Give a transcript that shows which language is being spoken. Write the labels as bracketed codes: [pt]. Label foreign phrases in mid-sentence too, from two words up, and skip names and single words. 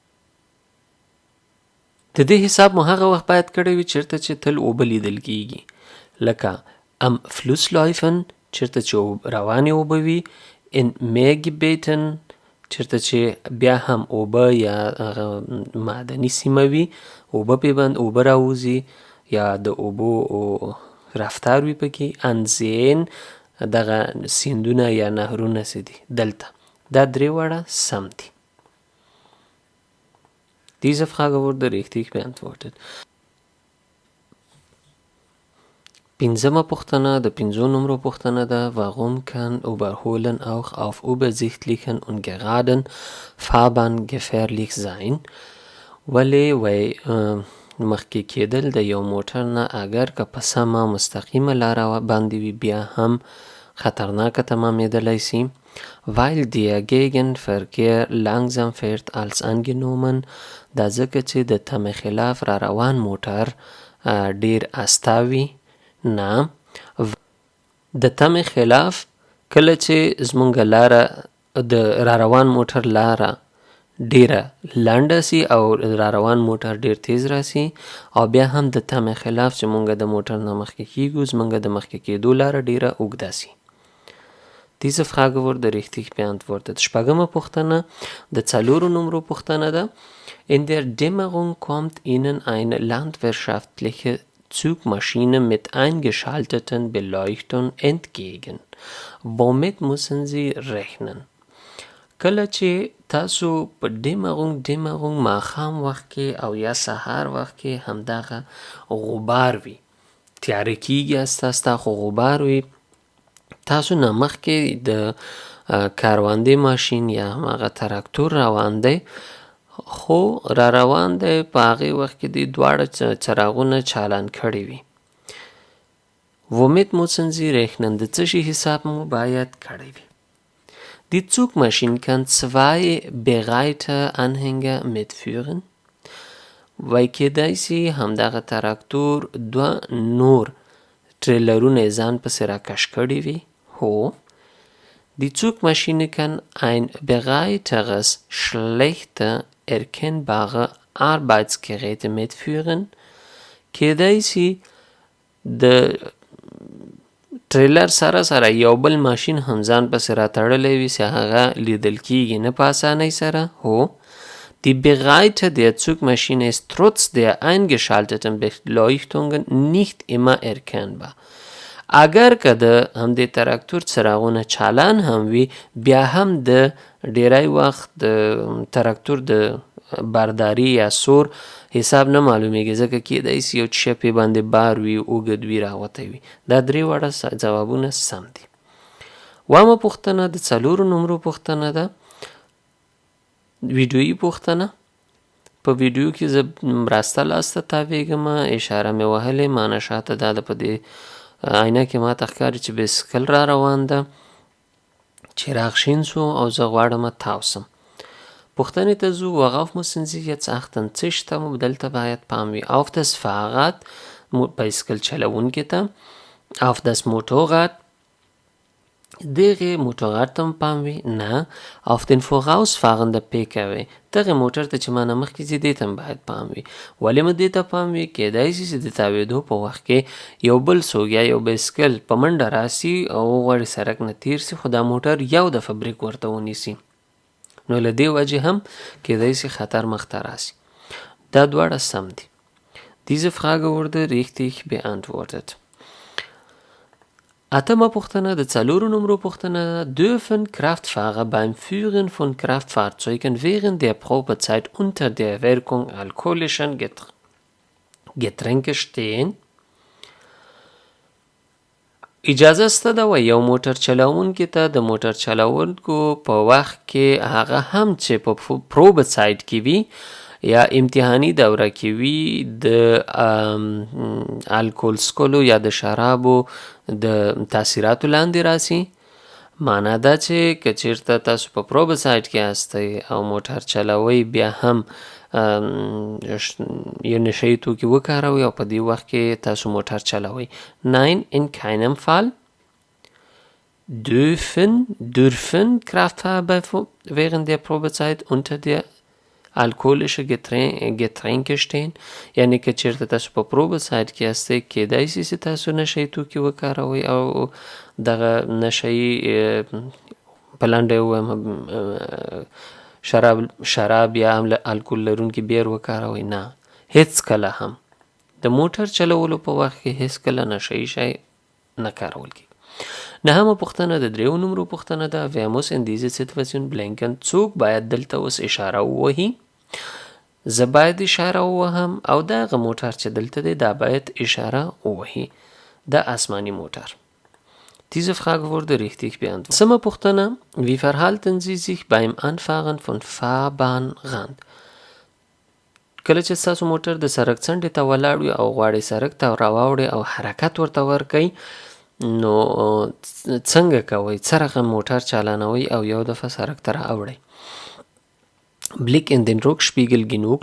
[ps] د دې حساب مو هغه وخت باید کړی وي چېرته چې تل اوبه لیدل کیږي، لکه ام فلوسلایفن چېرته چې روانې اوبه وي، ان میګبیټن چېرته چې بیا هم اوبه یا معدني سیمه وي، اوبه پې باندې اوبه راوځي یا د اوبو رفتار وي پکې، انزین دغه سیندونه یا نهرونه څه دي دلته. دا درې واړه سم دي. [de] Diese Frage wurde richtig beantwortet. [ps] پنځمه پوښتنه د 5 نمرو پوښتنه ده. [de] Warum kann Überholen auch auf übersichtlichen und geraden Fahrbahn gefährlich sein? [ps] ولې وای مخکې کېدل د یو موټر نه اگر که په سمه مستقیمه لاره باندې وي بیا هم خطرناکه تمامېدلی سي. [de] Weil der Gegenverkehr langsam fährt als angenommen. [ps] دا ځکه چې د تمې خلاف را روان موټر ډیر استاوي. نه، د تمې خلاف کله چې زمونږ لاره د را روان موټر لاره ډیره لنډه سي او را روان موټر ډیر تیز راسي او بیا هم د تمې خلاف چې مونږ د موټر نه مخکې کیږو زمونږ د مخکې کېدو لاره ډیره اوږده سي. [de] Diese Frage wurde richtig beantwortet. [ps] شپږمه پوښتنه د 4 نمرو پوښتنه ده. [de] In der Dämmerung kommt Ihnen eine landwirtschaftliche Zugmaschine mit eingeschalteten Beleuchtung entgegen. Womit müssen Sie rechnen? [ps] کله چې تاسو په ډیمرونګ ماښام وخت کې او یا سهار وخت کې همدغه غبار وي، تیاره کیږي استا خو غبار وي، تاسو نه مخکې د کاروانده ماشین یا هغه تراکتور روان دی، خو را روان دی په هغې وخت کې دی دواړه څراغونه چالان کړي وي. [de] Womit müssen Sie rechnen? [ps] د څه شي حساب مو باید کړی وي. [de] Die Zugmaschine kann 2 Begleiter-Anhänger mitführen. [ps] وای کېدای سي همدغه تراکتور 2 نور ټریلرونه ځان پسې راکش کړي وي. هو. [de] Die Zugmaschine kann ein breiteres, schlechter erkennbare Arbeitsgeräte mitführen. [ps] کېدای سي د ټریلر سره یو بل ماشین هم ځان پسې راتړلی وي چې هغه لیدل کیږي نه په اسانۍ سره. هو. [de] Die Breite der Zugmaschine ist trotz der eingeschalteten Beleuchtungen nicht immer erkennbar. [ps] اگر که د همدې تراکتور څراغونه چالان هم وي بیا هم د ډیری وخت د تراکتور د بارداري یا سور حساب نه معلومیږي ځکه کېدای سي یو شی پې باندې بار وي، اوږد وي، راوتی وي. دا 3 واړه ځوابونه سم دي. اوومه پوښتنه د 4 نمرو پوښتنه ده. ویډیویي پوښتنه. په ویډیو کې زه راسته لاسته تاویږم، اشاره مې وهلې، معنی شاته دا ده په دې آینه کې ماته ښکاري چې بایسکل را روان ده، چراغ شین سو او زه غواړم تاوسم. پوښتنې ته ځو. [de] Worauf müssen Sie jetzt achten? [ps] څه شته مو دلته باید پام وي. [de] Auf das Fahrrad [ps] بایسکل چلوونکي ته، [de] auf das Motorrad [ps] دغه موټرغر ته هم پام وي. نه. [de] auf den vorausfahrenden PKW [ps] دغه موټر ته چې مانه مخکې ځي دې ته هم باید پام وي. ولې مو دې ته پام وي؟ کېدای سي چې د تاوېدو په وخت کې یو بل څوک یا یو بایسکل په منډه راسي او وغواړي سړک نه تیر سي خو دا موټر یو دفعه بریک ورته ونیسي، نو له دې وجې هم کېدای سي خطر مخته راسي. دا دواړه سم دي. [de] Diese Frage wurde richtig beantwortet. [ps] اتمه پوښتنه د 4 نمرو پوښتنه. [de] Dürfen Kraftfahrer beim Führen von Kraftfahrzeugen während der Probezeit unter der Wirkung alkoholischen Getränke stehen? [ps] اجازه سته ده و یو موټر چلوونکي ته د موټر چلوونکو په وخت کې هغه هم چې په پروبه سایډ کې وي یا امتحاني دوره کې وي د الکول څښلو یا د شرابو د تاثیراتو لاندې راسي، معنا دا چې که چېرته تاسو په پروبه سایډ کې هستئ او موټر چلوئ بیا هم یو نشه یي توکي وکاروئ او په دې وخت کې تاسو موټر چلوئ. [de] Nein, in keinem Fall dürfen Kraftfahrer während der Probezeit unter der alkoholische Getränke stehen. [ps] یعنی که چېرته تاسو په پروبه سایډ کې هستئ کیدای شي چې تاسو نشه یي توکي وکاروئ او دغه نشه یي په لنډه ووایم شراب یا هم الکول لرونکي بیر وکاروئ. نه، هېڅکله هم د موټر چلولو په وخت کې هېڅکله نشه یي شی نه کارول کېږي. نهمه پوښتنه د دریو نمرو پوښتنه ده. [de] Wer muss in diese Situation blinken؟ [ps] څوک باید دلته اوس اشاره ووهي؟ زه باید اشاره ووهم او دغه موټر چې دلته دی دا باید اشاره ووهي. د آسماني موټر. [de] Diese Frage wurde richtig beantwortet. [ps] لسمه پوښتنه, [de] wie verhalten Sie sich beim Anfahren von Fahrbahnrand? [ps] کله چې ستاسو موټر د سړک څنډې ته ولاړ وي او غواړئ سړک ته راواوړئ او حرکت ورته ورکئ، نو څنګه کوئ؟ څه رقم موټر چالانوئ او یو دفعه سړک ته راوړئ؟ [de] Blick in den Rückspiegel genügt.